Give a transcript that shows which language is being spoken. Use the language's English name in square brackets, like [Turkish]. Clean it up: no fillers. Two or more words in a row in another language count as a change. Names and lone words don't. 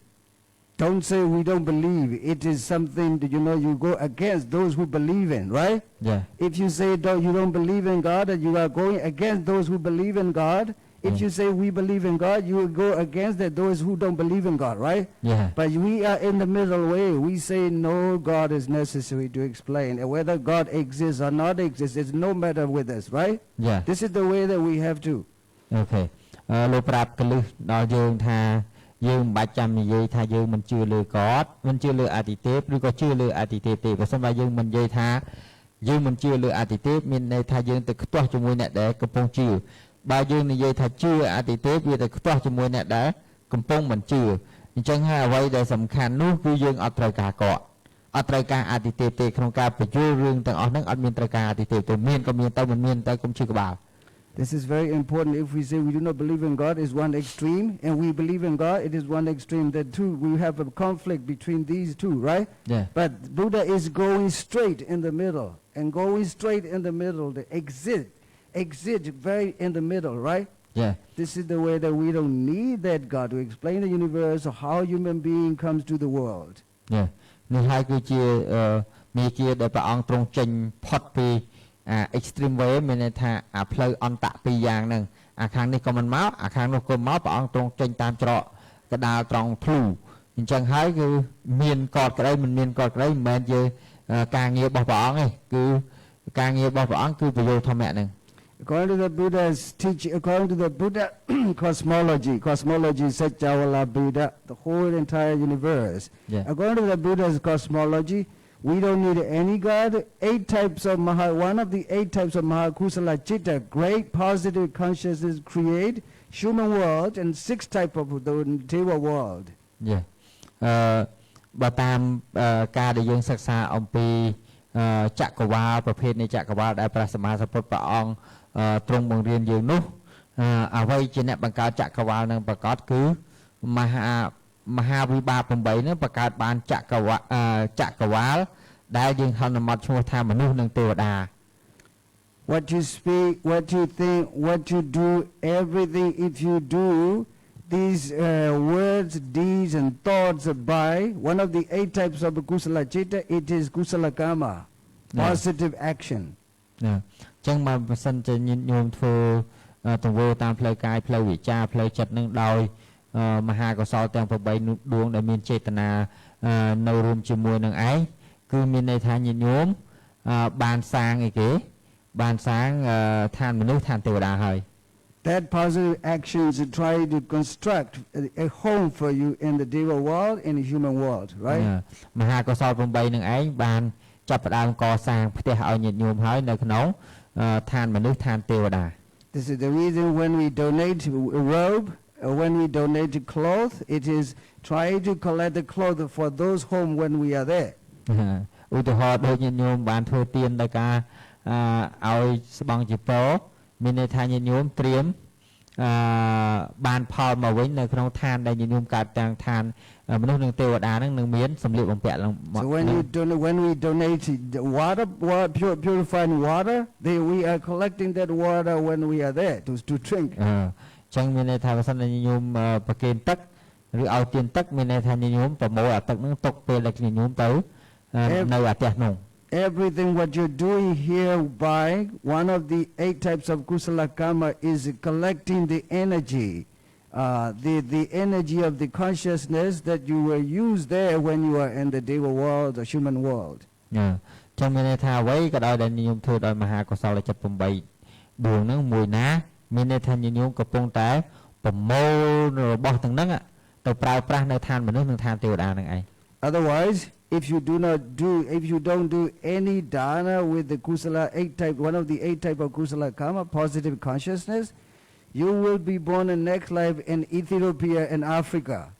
[English] Don't say we don't believe. It is something that you go against those who believe in, right? Yeah. If you say you don't believe in God, and you are going against those who believe in God. If you say we believe in God, you will go against those who don't believe in God, right? Yeah. But we are in the middle way. We say no, God is necessary to explain. And whether God exists or not exists, it's no matter with us, right? Yeah. This is the way that we have to. Okay. [Khmer] លោកប្រាប់កលឹះដល់យើងថាយើងមិនបាច់ចាំនិយាយថាយើងមិនជឿលើGodមិនជឿលើអតិទេពឬក៏ជឿលើអតិទេពទេបើមិនបើយើងមិននិយាយថាយើងមិនជឿលើអតិទេពមានន័យថាយើងទៅខ្ទាស់ជាមួយអ្នកដែលកំពុងជឿបើយើងនិយាយថាជឿអតិទេពវាទៅខ្ទាស់ជាមួយអ្នកដែលកំពុងមិនជឿអញ្ចឹងហើយអ្វីដែលសំខាន់នោះគឺយើងអត់ត្រូវការគាត់អត់ត្រូវការអតិទេពទេក្នុងការបញ្យល់រឿងទាំងអស់ហ្នឹងអត់មានត្រូវការអតិទេពទេមានក៏មានទៅមិនមានទៅកុំជឿក្បាល [English] This is very important. If we say we do not believe in God, is one extreme, and we believe in God, it is one extreme. That two, we have a conflict between these two, right? Yeah. But Buddha is going straight in the middle, and going straight in the middle, the exit very in the middle, right? Yeah. This is the way that we don't need that God to explain the universe or how human being comes to the world. Yeah. [Khmer] នេះហើយគឺជាមេគាដែលព្រះអង្គទ្រង់ចេញផុតពី [English] extreme way [Khmer] មានន័យថាផ្លូវអន្តៈពីរយ៉ាងហ្នឹងអាខាងនេះក៏មិនមកអាខាងនោះក៏មកព្រះអង្គទ្រង់ចេញតាមច្រកកដាលត្រង់ភ្លូអញ្ចឹងហើយគឺមានកតក្តីមិនមានកតក្តីមិនមែនជាការងាររបស់ព្រះអង្គទេគឺការងាររបស់ព្រះអង្គគឺពន្យល់ធម្មៈហ្នឹង [English] According to the Buddha's teaching, according to the Buddha cosmology, Satyavala Buddha, the whole entire universe. Yeah. According to the Buddha's cosmology, we don't need any God. One of the 8 types of Mahakusala Chitta, great positive consciousness, create human world and 6 types of the Deva world. Yeah. [Khmer] បើតាមការដែលយើងសិក្សាអំពីចក្រវាលប្រភេទនៃចក្រវាលដែលព្រះសម្មាសម្ពុទ្ធព្រះអង្គទ្រង់បង្រៀនយើងនោះអ្វីជាអ្នកបង្កើតចក្រវាលនឹងប្រកបគឺមហាវិបាក8ហ្នឹងបង្កើតបានចក្រវាលដែលយើងហៅនមត់ឈ្មោះថាមនុស្សនិងទេវតា [English] What you speak, what you think, what you do, everything if you do these words, deeds and thoughts by one of the 8 types of kusala chitta, it is kusala karma, positive action. [Khmer] ណាអញ្ចឹងបើសិនជាញោមធ្វើទង្វើតាមផ្លូវកាយផ្លូវវាចាផ្លូវចិត្តនឹងដោយមហាកុសលទាំង8នោះដួងដែលមានចេតនានៅរួមជាមួយនឹងឯងគឺមានន័យថាញាតិញោមបានសាងអីគេបានសាងឋានមនុស្សឋានទេវតាហើយ [English] That positive action is to try to construct a home for you in the Deva world and the human world, right? [Khmer] មហាកុសល8នឹងឯងបានចាប់ផ្ដើមកសាងផ្ទះឲ្យញាតិញោមហើយនៅក្នុងឋានមនុស្សឋានទេវតា [English] This is the reason when we donate a robe or when we donate clothes, it is try to collect the clothes for those home when we are there. [Khmer] ឧទាហរណ៍ដូចញាតិញោមបានធ្វើទានដោយការឲ្យស្បង់ជាពរមានន័យថាញាតិញោមត្រៀមបានផលមកវិញនៅក្នុងឋានដែលញាតិញោមកើតតាំងឋានមនុស្សនឹងទេវតានឹងមានសម្លៀកបំពាក់ឡើង [English] So when we donate the purifying water, we are collecting that water when we are there to drink. [Khmer] ចឹងមានន័យថាបើសិនជាញោមប្រគេនទឹកឬឲ្យទានទឹកមានន័យថាញោមប្រមូលអាទឹកនឹងទុកពេលដែលញោមទៅនៅអាផ្ទះនោះ [English] Everything what you're doing here by one of the 8 types of kusala karma is collecting the energy, the energy of the consciousness that you will use there when you are in the deva world, the human world. [Khmer] ចឹងមានន័យថាអ្វីក៏ដោយដែលញោមធ្វើដោយមហាកុសលចិត្ត8ដួងហ្នឹងមួយណាមានន័យថាញោមកំពុងតែប្រមូលរបស់ទាំងហ្នឹងទៅប្រើប្រាស់នៅឋានមនុស្សនិងឋានទេវតាហ្នឹងឯង [English] Otherwise, if you don't do any dana with the kusala 8 type, one of the 8 type of kusala karma, positive consciousness, you will be born in next life in Ethiopia and Africa.